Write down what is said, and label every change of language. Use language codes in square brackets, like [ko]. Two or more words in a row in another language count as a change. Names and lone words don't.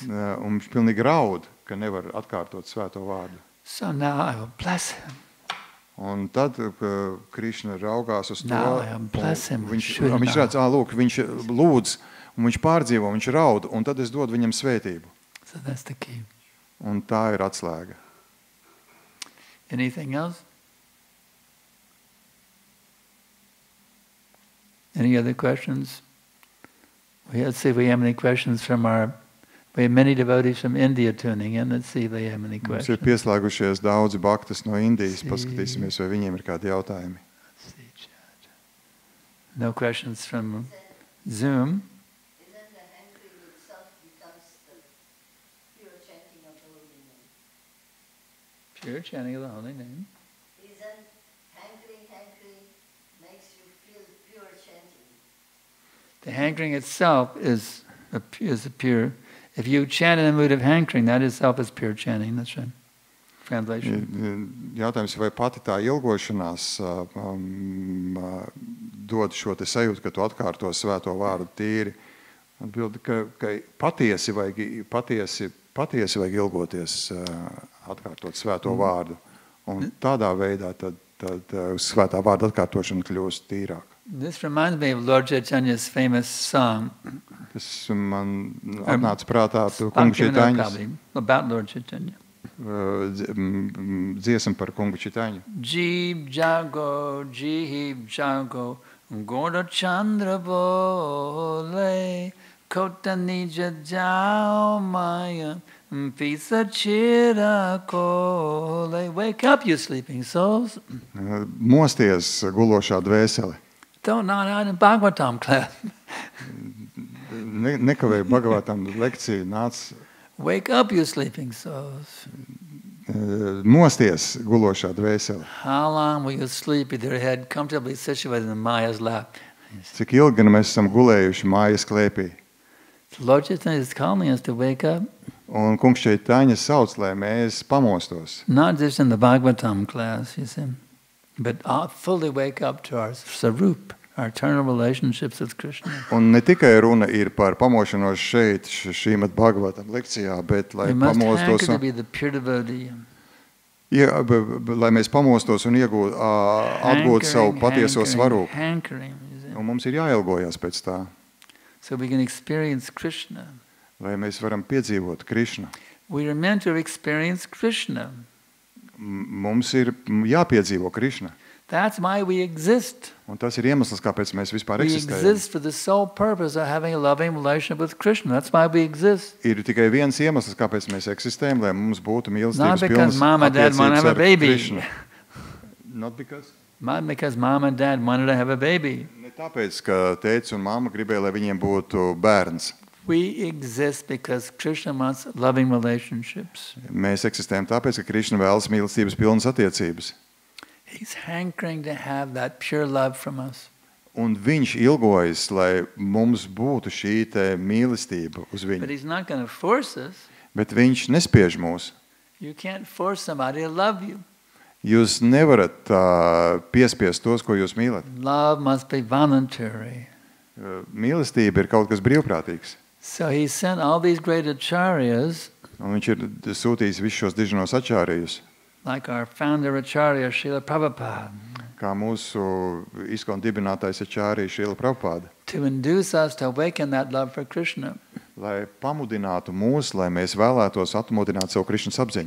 [lv] Un viņš pilnīgi raud, ka nevar atkārtot svēto vārdu. [en] So now I will bless him. [lv] Un tad Krišna raugās uz to, [en] Now I bless him. [lv] viņš redz, lūk, viņš lūdz, un viņš pārdzīvo, viņš raud, un tad es dodu viņam svētību. [en] So that's the key. [lv] Un tā ir atslēga. [en] Anything else? Any other questions? Let's see if we have any questions from our We have many devotees from India tuning in. Let's see if they have any [lv] Mums ir [en] questions. [lv] pieslēgušies daudzi baktas no Indijas. Sī. Paskatīsimies, vai viņiem ir kādi jautājumi. [en] Let's see, chat. No questions from Zoom. Isn't the hankering itself becomes the pure chanting of the holy name? Pure chanting of the holy name. Isn't hankering makes you feel pure chanting? The hankering itself is a pure. If you chant in the mood of hankering, that itself is pure chanting. That's right. Translation. [lv] Jautājums, vai pati tā ilgošanās dod šo te sajūtu, ka tu atkārto svēto vārdu tīri? Atbildi, ka patiesi vajag ilgoties atkārtot svēto vārdu. Un tādā veidā tad svētā vārda atkārtošana kļūst tīrāk. [en] This reminds me of Lord Chaitanya's famous song. [lv] Tas man atnāca prātā Kunga Čitaņas [en] about Lord Chaitanya. [lv] Dziesma par Kunga Čitaņu. [bn] জীব জাগো, জীব জাগো, গোরা চন্দ্র বলে, কত নিদ্রা যাও মায়া, পিশাচীর কোলে. [en] Wake up, you sleeping souls. [lv] Mosties, gulošā dvēsele. [en] Don't not out in Bhagavatam class. [lv] Nekavēja Bhagavatam lekciju, nāc. [en] Wake up, you sleeping souls. [lv] Mosties, gulošā dvēsele. [en] How long will you sleep with your head comfortably situated in Maya's lap? [lv] Cik ilgi mēs esam gulējuši mājas klēpī? [en] Lord Chaitanya is calling us to wake up. [lv] Un Kungs Čitaņas sauc, lai mēs pamostos. [en] Not just in the Bhagavatam class, you see, but fully wake up to our sarup, our eternal relationships with Krishna. [lv] Un ne tikai runa ir par pamošanos šeit, šīmat Bhagavatam lekcijā, bet lai [en] We must hanker [lv] pamostos [en] to be the pure devotee. [lv] Lai mēs pamostos un atgūtu savu patieso svaru. [en] Hankering, you see. [lv] Un mums ir jāilgojas pēc tā, [en] So we can experience Krishna. [lv] lai mēs varam piedzīvot Krišnu. [en] We are meant to experience Krishna. [lv] Mums ir jāpiedzīvo Krišna. [en] That's why we exist. [lv] Un tas ir iemesls, kāpēc mēs vispār [en] We [lv] eksistējam. [en] exist for the sole purpose of having a loving relationship with Krishna. That's why we exist. [lv] Ir tikai viens iemesls, kāpēc mēs eksistējam, lai mums būtu [en] Not [lv] mīlestības [en] because [lv] pilnas [en] mom and dad want to have [lv] attiecības [en] a [lv] ar [en] baby. [lv] Krišnu. [en] Not because? Not because mom and dad wanted to have a baby. [lv] Ne tāpēc, ka tētis un mamma gribēja, lai viņiem būtu bērns. [en] We exist because Krishna wants loving relationships. [lv] Mēs eksistējam tāpēc, ka Krišna vēlas mīlestības pilnas attiecības. [en] He's hankering to have that pure love from us. [lv] Un viņš ilgojas, lai mums būtu šī te mīlestība uz [en] But [lv] viņu. [en] he's not going to force us. [lv] Bet viņš nespiež mūs. [en] You can't force somebody to love you. [lv] Jūs nevarat piespiest tos, ko jūs mīlat. [en] Love must be voluntary. [lv] Mīlestība ir kaut kas brīvprātīgs. [en] So he sent all these great acharyas, [lv] Un viņš ir sūtījis visus šos diženos ačārījus, [en] like our founder acharya, Srila Prabhupada, [lv] kā mūsu ISKCON dibinātājs ačārija Šrila Prabhupāda, [en] to induce us to awaken that love for Krishna. [lv] lai pamudinātu mūs, lai mēs vēlētos atmodināt savu Krišnas apziņu.